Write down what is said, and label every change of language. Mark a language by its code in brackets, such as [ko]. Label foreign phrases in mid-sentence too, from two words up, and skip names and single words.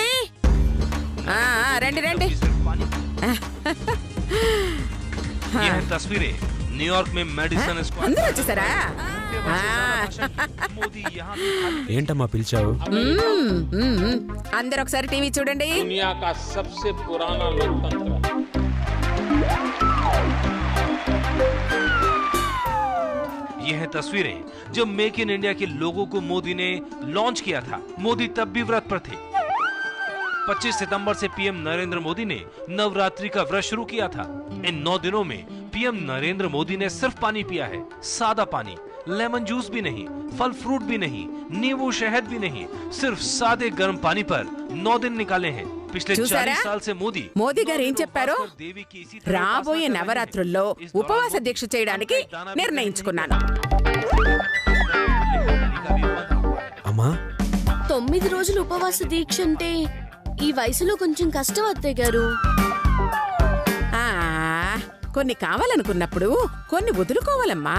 [te] రండి రండి. [hi] न्यूयॉर्क में मेडिसिन [te] అందరూ వచ్చేసారా? ఏంటమ్మా పిలిచావు? అందరూ ఒకసారి టీవీ చూడండి. [hi] दुनिया का सबसे पुराना लोकतंत्र ये हैं तस्वीरें जब मेक इन इंडिया के लोगों को मोदी ने लॉन्च किया था। मोदी तब भी व्रत पर थे। 25 सितंबर से पीएम नरेंद्र मोदी ने नवरात्रि का व्रत शुरू किया था। इन 9 दिनों में पीएम नरेंद्र मोदी ने सिर्फ पानी पिया है, सादा पानी, [en] lemon juice [hi] भी नहीं, फल फ्रूट भी नहीं, नींबू शहद भी नहीं, सिर्फ सादे गर्म पानी पर 9 दिन निकाले हैं। पिछले [te] చూసారా? [hi] 40 साल से मोदी [te] మోదీ గారు ఏం చెప్పారో [hi] देवी की इसी तरह [te] రాబోయే [hi] उपासना कर रहे हैं। [te] నవరాత్రుల్లో [hi] इस दौरान [te] ఉపవాస [hi] वो [te] దీక్ష చేయడానికి నిర్ణయించుకున్నాను. అమ్మా 9 రోజులు ఉపవాస దీక్ష అంటే ఈ వయసులో కొంచెం కష్టం అత్తయ్య గారు. ఆ కొన్ని కావాలనుకున్నప్పుడు కొన్ని వదులుకోవాలమ్మా.